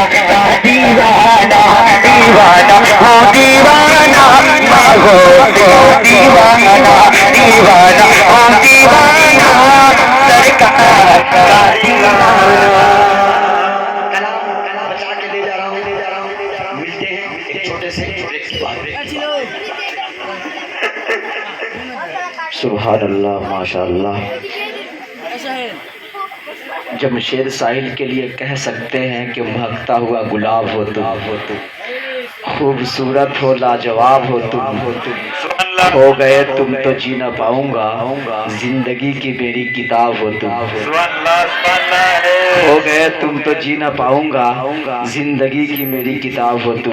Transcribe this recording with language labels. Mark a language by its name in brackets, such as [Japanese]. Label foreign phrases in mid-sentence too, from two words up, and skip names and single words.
[Hindi] का दीवाना, दीवाना हो दीवाना, मैं हो दीवाना, दीवाना हो दीवाना, सरकार का दीवाना। कलाम बचा के ले जा रहा हूँ। मिलते हैं एक छोटे से ब्रेक के बाद। [Arabic] سبحان الله, [Hindi] माशाअल्लाह। जमशेद साहिल के लिए कह सकते हैं कि महकता हुआ गुलाब हो तुम, खूबसूरत हो, लाजवाब हो तुम, हो गए तुम तो जी न पाऊंगा, जिंदगी की मेरी किताब हो तुम, हो गए तुम तो जी न पाऊंगा, जिंदगी की मेरी किताब हो तुम।